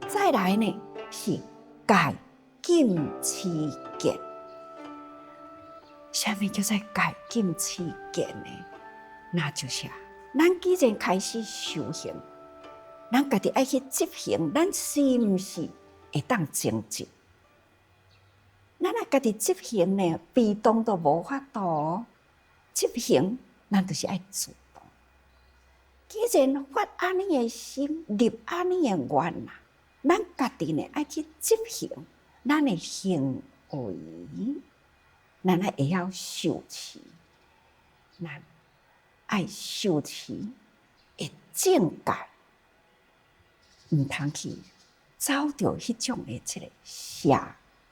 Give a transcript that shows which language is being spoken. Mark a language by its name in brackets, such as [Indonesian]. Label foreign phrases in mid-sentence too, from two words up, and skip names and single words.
[Min Nan Chinese] 再来呢是戒禁持戒。什么叫做戒禁持戒呢？那就是咱既然开始修行，咱家己爱去执行，咱是毋是会当精进？咱若家己执行呢，被动都无法度。执行，咱就是爱主动。既然发安尼的心，立安尼的愿啦，咱家己呢爱去执行咱的行为，咱会晓受持，咱爱受持的正戒，毋通去走着迄种的这个邪戒。